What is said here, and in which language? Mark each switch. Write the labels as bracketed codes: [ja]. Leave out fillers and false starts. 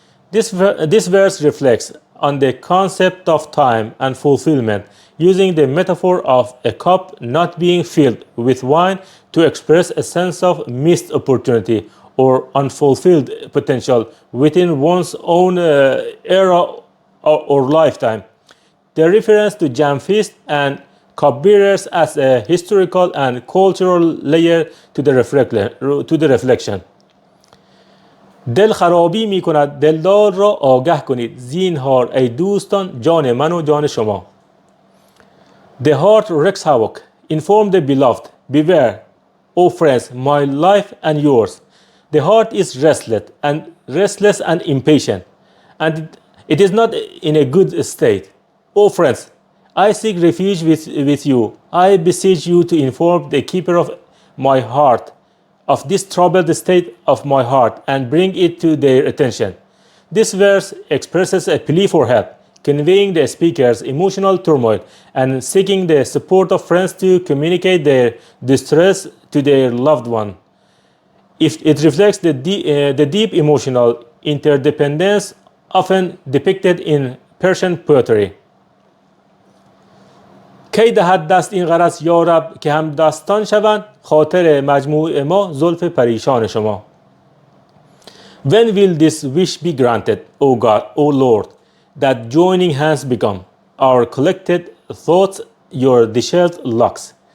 [en] This verse reflects on the concept of time and fulfillment, using the metaphor of a cup not being filled with wine to express a sense of missed opportunity or unfulfilled potential within one's own era or lifetime. The reference to Jam feast and cupbearers as a historical and cultural layer to the reflection. [fa] دل خرابی می کند دلدار را آگه کنید زینهار ای دوستان جان من و جان شما. [en] The heart wreaks havoc. Inform the beloved. Beware, O friends, my life and yours. The heart is restless and impatient, and it is not in a good state. O friends, I seek refuge with you. I beseech you to inform the keeper of my heart of this troubled state of my heart and bring it to their attention. This verse expresses a plea for help, conveying the speaker's emotional turmoil and seeking the support of friends to communicate their distress to their loved one. It reflects the deep emotional interdependence often depicted in Persian poetry. [fa] کی دهد دست این غرض یا رب که هم دستان شوند خاطر مجموع ما زلف پریشان شما. [en] When will this wish be granted, O God, O Lord, that joining hands become our collected thoughts, your dishevelled locks?